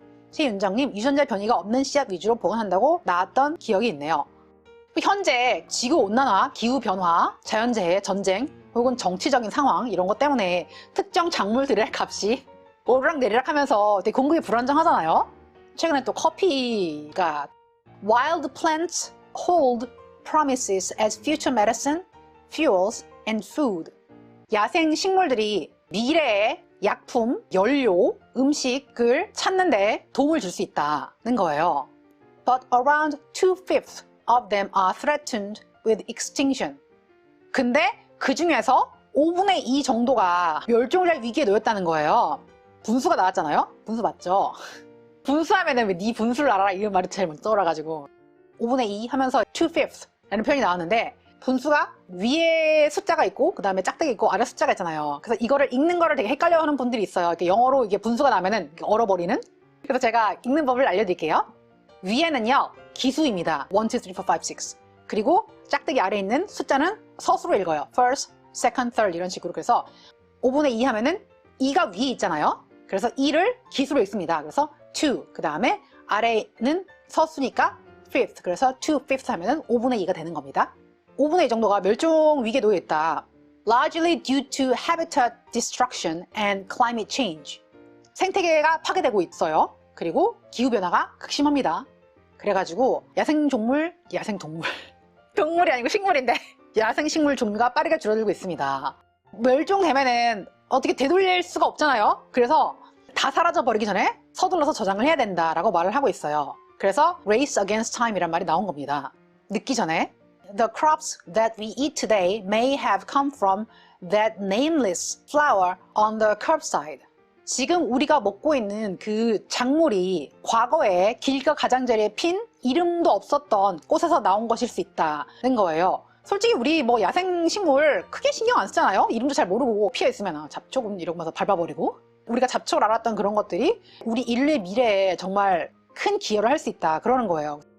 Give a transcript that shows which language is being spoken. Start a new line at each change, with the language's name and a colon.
Korean: 최윤정님, 유전자 변이가 없는 씨앗 위주로 보관한다고 나왔던 기억이 있네요. 현재 지구온난화, 기후변화, 자연재해, 전쟁 혹은 정치적인 상황 이런 것 때문에 특정 작물들의 값이 오르락내리락 하면서 되게 공급이 불안정하잖아요. 최근에 또 커피가
English: Wild plants hold promises as future medicine, fuels, and food.
Korean: 야생 식물들이 미래의 약품, 연료, 음식을 찾는 데 도움을 줄 수 있다는 거예요.
English: But around 2/5 of them are threatened with extinction.
Korean: 근데 그 중에서 5분의 2 정도가 멸종할 위기에 놓였다는 거예요. 분수가 나왔잖아요? 분수 맞죠? 분수하면은 왜 네 분수를 알아라 이런 말이 제일 먼저 떠올라가지고 5분의 2 하면서 2/5 라는 표현이 나왔는데 분수가 위에 숫자가 있고 그 다음에 짝대기 있고 아래 숫자가 있잖아요. 그래서 이거를 읽는 거를 되게 헷갈려하는 분들이 있어요. 이렇게 영어로 이게 분수가 나면은 얼어버리는. 그래서 제가 읽는 법을 알려드릴게요. 위에는요 기수입니다. 1, 2, 3, 4, 5, 6. 그리고 짝대기 아래에 있는 숫자는 서수로 읽어요.
English: First, second, third
Korean: 이런 식으로. 그래서 5분의 2 하면은 2가 위에 있잖아요. 그래서 2를 기수로 읽습니다. 그래서 2, 그 다음에 아래는 서수니까 5th, 그래서 2/5 하면은 5분의 2가 되는 겁니다. 5분의 2 정도가 멸종 위기에 놓여 있다.
English: Largely due to habitat destruction and climate change.
Korean: 생태계가 파괴되고 있어요. 그리고 기후변화가 극심합니다. 그래가지고 야생동물 동물이 아니고 식물인데 야생식물 종류가 빠르게 줄어들고 있습니다. 멸종되면은 어떻게 되돌릴 수가 없잖아요. 그래서 다 사라져버리기 전에 서둘러서 저장을 해야 된다라고 말을 하고 있어요. 그래서
English: race against time
Korean: 이란 말이 나온 겁니다. 늦기 전에
English: The crops that we eat today may have come from that nameless flower on the curbside.
Korean: 지금 우리가 먹고 있는 그 작물이 과거에 길가 가장자리에 핀 이름도 없었던 꽃에서 나온 것일 수 있다는 거예요. 솔직히 우리 뭐 야생식물 크게 신경 안 쓰잖아요. 이름도 잘 모르고 피해 있으면 잡초군 이러면서 밟아버리고. 우리가 잡초를 알았던 그런 것들이 우리 인류의 미래에 정말 큰 기여를 할 수 있다 그러는 거예요.